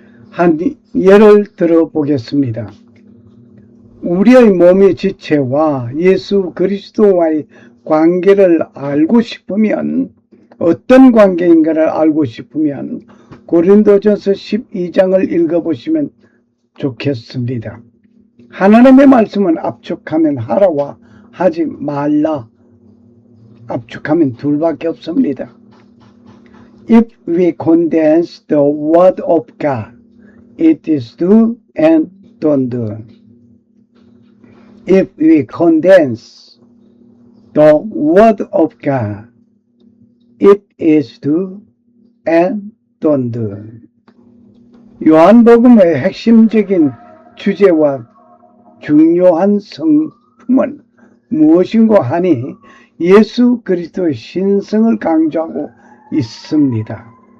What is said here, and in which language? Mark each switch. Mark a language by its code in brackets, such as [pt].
[ko] 한 예를 들어보겠습니다. 우리의 몸의 지체와 예수 그리스도와의 관계를 알고 싶으면, 어떤 관계인가를 알고 싶으면 고린도전서 12장을 읽어보시면 좋겠습니다. 하나님의 말씀은 압축하면 하라와 하지 말라, 압축하면 둘밖에 없습니다. [en] If we condense the word of God, it is do and don't do. If we condense the word of God, it is do and don't do. [ko] 요한복음의 핵심적인 주제와 중요한 성품은 무엇인고 하니 예수 그리스도의 신성을 강조하고 있습니다.